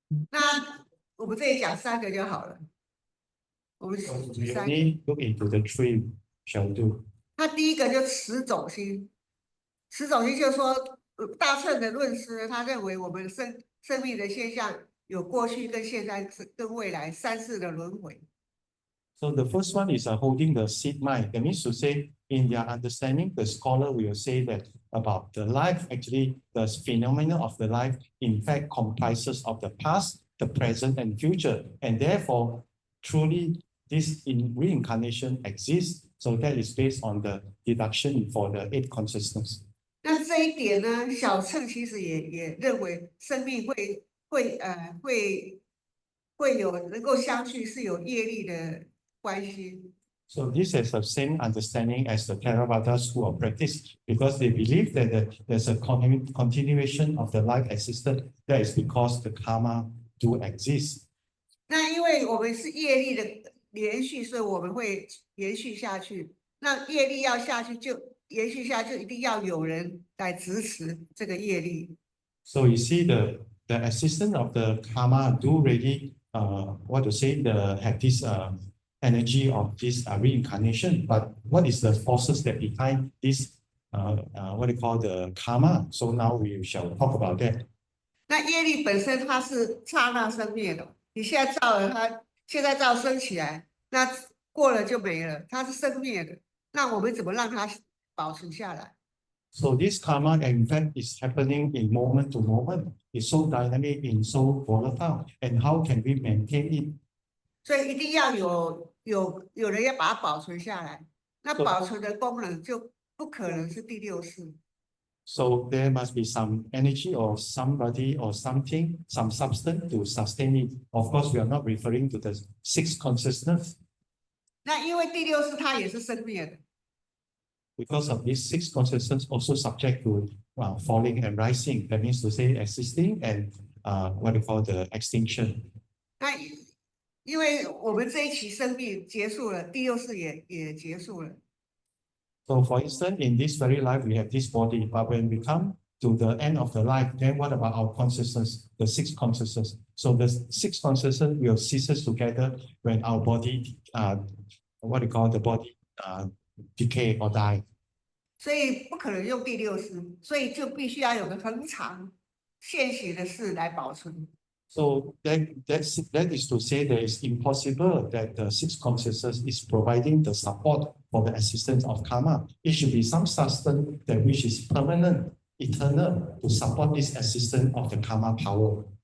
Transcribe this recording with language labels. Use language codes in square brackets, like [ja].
[zh] 那我们这里讲3个就好了。我们 [en] So we only look into the 3 shall do. [zh] 那第一个就持种心，持种心就是说，大乘的论师他认为我们生命的现象有过去、跟现在、跟未来3世的轮回。 [en] So the first one is holding the seed mind. That means to say, in their understanding, the scholar will say that about the life, actually, the phenomena of the life, in fact, comprises of the past, the present, and future. And therefore, truly, this reincarnation exists. So that is based on the deduction for the 8 consciousness. [zh] 那这一点呢，小乘其实也认为生命会有能够相续是有业力的关系。 [en] So this is the same understanding as the Theravada school of practice, because they believe that there's a continuation of the life existence. That is because the karma do exist. [zh] 那因为我们是业力的连续，所以我们会延续下去。那业力要下去，就延续下去，就一定要有人来支持这个业力。 [en] So you see the existence of the karma do really what to say have this energy of this reincarnation. But what is the forces that behind this what do you call the karma? So now we shall talk about that. [zh] 那业力本身它是刹那生灭的，你现在造了它，现在造升起来，那过了就没了，它是生灭的。那我们怎么让它保存下来？ [en] So this karma, in fact, is happening in moment to moment. It's so dynamic and so volatile. And how can we maintain it? [zh] 所以一定要有人要把它保存下来。那保存的功能就不可能是第6识。 [en] So there must be some energy or somebody or something, some substance to sustain it. Of course, we are not referring to the 6 consciousness. [zh] 那因为第6识它也是生灭的。 [en] Because of these 6 consciousness also subject to falling and rising. That means to say existing and what we call the extinction. [zh] 那因为我们这一期生命结束了，第6识也结束了。 [en] So for instance, in this very life, we have this body, but when we come to the end of the life, then what about our consciousness, the 6 consciousness? So the 6 consciousness will cease together when our body, what do you call the body, decay or die. [zh] 所以不可能用第6识，所以就必须要有个恒常现行的事来保存。 [en] So that is to say that it's impossible that the 6 consciousness is providing the support for the existence of karma. It should be some substance that which is permanent, eternal to support this existence of the karma power.